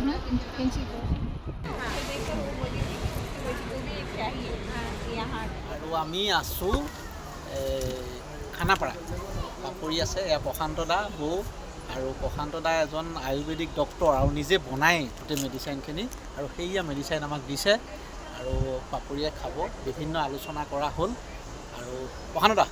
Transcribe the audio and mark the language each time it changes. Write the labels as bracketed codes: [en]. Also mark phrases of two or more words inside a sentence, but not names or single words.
[hi] प्रिंसिपल देखकर वो बोली थी कि मुझको भी एक चाहिए यहाँ [as] আৰু আমি আছোঁ খানাপাৰা পাপৰি আছে এয়া প্ৰশান্ত দা বৌ আৰু প্ৰশান্ত দা এজন [en] ayurvedic doctor [as] আৰু নিজে বনায় গোটেই মেডিচাইনখিনি আৰু সেয়া মেডিচাইন আমাক দিছে আৰু পাপৰিয়ে খাব বিভিন্ন আলোচনা কৰা হ'ল আৰু প্ৰশান্ত দা